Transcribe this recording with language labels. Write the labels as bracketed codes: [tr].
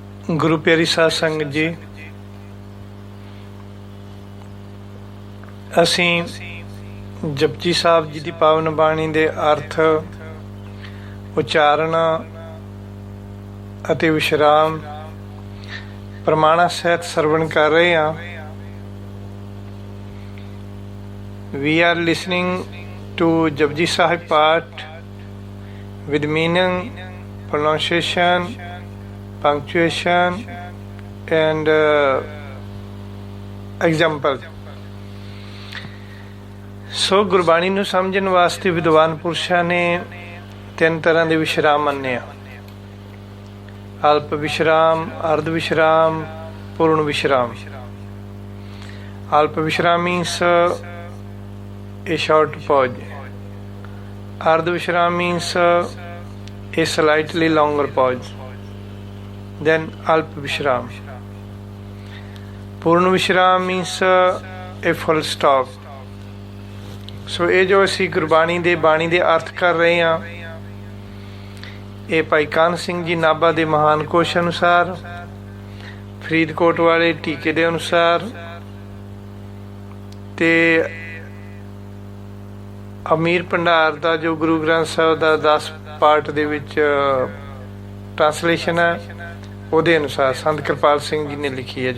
[pa] ਗੁਰੂ ਪਿਆਰੀ ਸਾਧ ਸੰਗਤ ਜੀ, ਅਸੀਂ ਜਪਜੀ ਸਾਹਿਬ ਜੀ ਦੀ ਪਾਵਨ ਬਾਣੀ ਦੇ ਅਰਥ, ਉਚਾਰਨ ਅਤੇ ਵਿਸ਼ਰਾਮ ਪ੍ਰਮਾਣਾਂ ਸਹਿਤ ਸਰਵਣ ਕਰ ਰਹੇ ਹਾਂ। [en] We are listening to Japji Sahib part with meaning, pronunciation, punctuation and example. [pa] ਸੋ ਗੁਰਬਾਣੀ ਨੂੰ ਸਮਝਣ ਵਾਸਤੇ ਵਿਦਵਾਨ ਪੁਰਸ਼ਾਂ ਨੇ ਤਿੰਨ ਤਰ੍ਹਾਂ ਦੇ ਵਿਸ਼ਰਾਮ ਮੰਨੇ ਆ: ਅਲਪ ਵਿਸ਼ਰਾਮ, ਅਰਧ ਵਿਸ਼ਰਾਮ, ਪੂਰਨ ਵਿਸ਼ਰਾਮ। [en] ਅਲਪ ਵਿਸ਼ਰਾਮ means a short pause. Ardha Vishram means a slightly longer pause. Then Alp Vishram. Purna Vishram means a full stop. [pa] ਸੋ ਇਹ ਜੋ ਅਸੀਂ ਗੁਰਬਾਣੀ ਦੇ ਬਾਣੀ ਦੇ ਅਰਥ ਕਰ ਰਹੇ ਹਾਂ, ਇਹ ਭਾਈ ਕਾਹਨ ਸਿੰਘ ਜੀ ਨਾਭਾ ਦੇ ਮਹਾਨ ਕੋਸ਼ ਅਨੁਸਾਰ, ਫਰੀਦਕੋਟ ਵਾਲੇ ਟੀਕੇ ਦੇ ਅਨੁਸਾਰ ਤੇ ਅਮੀਰ ਭੰਡਾਰ ਦਾ ਜੋ ਗੁਰੂ ਗ੍ਰੰਥ ਸਾਹਿਬ ਦਾ 10 ਪਾਰਟ ਦੇ ਵਿੱਚ ਟ੍ਰਾਂਸਲੇਸ਼ਨ ਹੈ, ਉਹਦੇ ਅਨੁਸਾਰ ਸੰਤ ਕਿਰਪਾਲ ਸਿੰਘ ਜੀ ਨੇ ਲਿਖੀ ਹੈ।